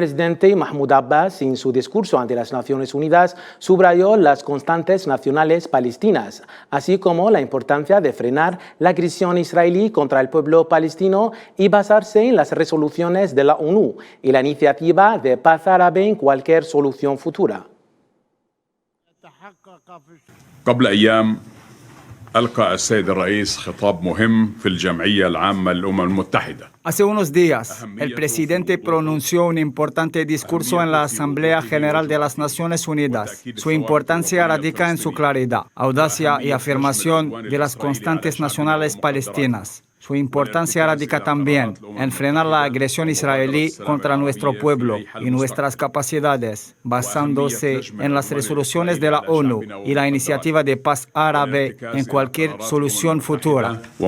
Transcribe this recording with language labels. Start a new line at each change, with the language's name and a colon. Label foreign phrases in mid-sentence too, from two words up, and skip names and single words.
Spanish: presidente Mahmoud Abbas, en su discurso ante las Naciones Unidas, subrayó las constantes nacionales palestinas, así como la importancia de frenar la agresión israelí contra el pueblo palestino y basarse en las resoluciones de la ONU y la iniciativa de paz árabe en cualquier solución futura.
Arabic: ألقى السيد الرئيس خطاب مهم في الجمعية العامة للأمم المتحدة.
Spanish: Hace unos días, el presidente pronunció un importante discurso en la Asamblea General de las Naciones Unidas. Su importancia radica en su claridad, audacia y afirmación de las constantes nacionales palestinas. Su importancia radica también en frenar la agresión israelí contra nuestro pueblo y nuestras capacidades, basándose en las resoluciones de la ONU y la iniciativa de paz árabe en cualquier solución futura.